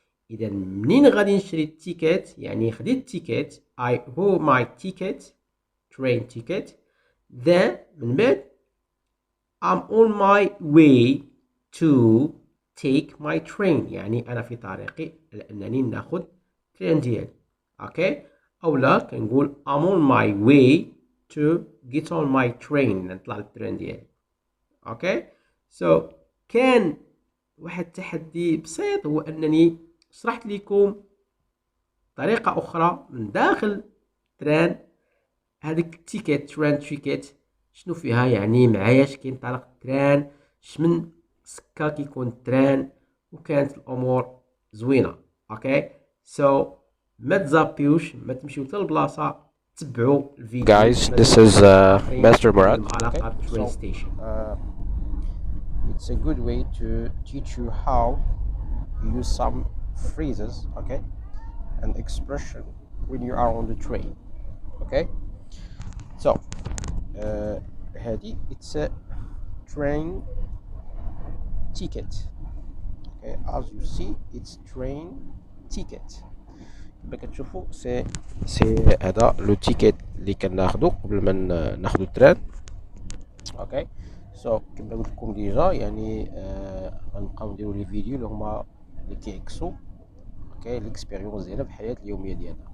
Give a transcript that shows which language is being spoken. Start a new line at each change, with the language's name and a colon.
Arabic: اذا منين غادي نشري التيكات يعني خديت التيكات
English: I bought my ticket train ticket then
Arabic: من بعد
English: I'm on my way to take my train،
Arabic: يعني انا في طريقي لانني ناخذ ترين ديالي. اوكي، او لا كنقول
English: I'm on my way to get on my train،
Arabic: نطلع الترين ديالي. اوكي، سو كان واحد التحدي بسيط، هو انني شرحت لكم طريقة أخرى من داخل تران. هذيك التيكيت تران تيكيت شنو فيها، يعني معاياش كينطلق التران، شمن سكا كيكون التران، وكانت الأمور زوينة. اوكي، سو ما تزابيوش، ما تمشيو حتى البلاصة، تبعوا الفيديو.
English: Guys, this is Master Murat.
Arabic: علاقة ترين ستيشن.
English: It's a good way to teach you how you use some phrases, okay, and expression when you are on the train. Okay, so
Arabic: هذه
English: it's a train ticket. Okay, as you see it's train ticket.
Arabic: كما كتشوفوا سي هذا لو تيكيت اللي كناخذو قبل ما ناخذو التران. اوكي، سو كما قلت لكم ديجا يعني غنبقاو نديرو لي فيديو اللي هما اللي كيعكسوا اوكي ليكسبيريونس ديالنا في الحياه اليوميه ديالنا.